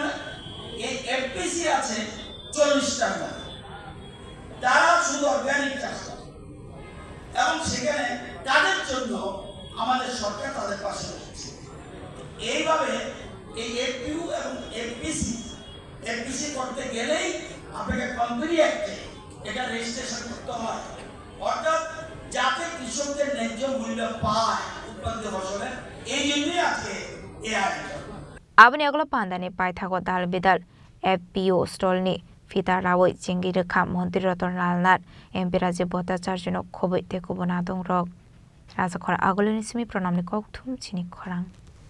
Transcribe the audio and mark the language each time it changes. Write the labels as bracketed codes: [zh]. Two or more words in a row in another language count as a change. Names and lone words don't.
[bn] এই এফপিসি আছে 40 টাকা তারা শুধু অর্গানিক চাষ করে এবং সেখানে তাদের জন্য আমাদের সরকার তাদের পাশে রয়েছে এইভাবে এই এফপিউ এবং এফপিসি করতে গেলেই আপনাকে [en] company act [bn] এটা রেজিস্ট্রেশন করতে হয় অর্থাৎ যাতে কৃষকদের ন্যায্য মূল্য পায় উৎপাদিত ফসলের এই জন্যই আজকে এই আয়োজন [trp] Abni aglo pandani paithago dal bidal FPO stolni fita rawoi jingi rekha Montri Roton Lalnat MP Raje Bota Sarjano Kobe te Kobonadong Rok Raja Khora agoloni simi pronamni kok thum chini khorang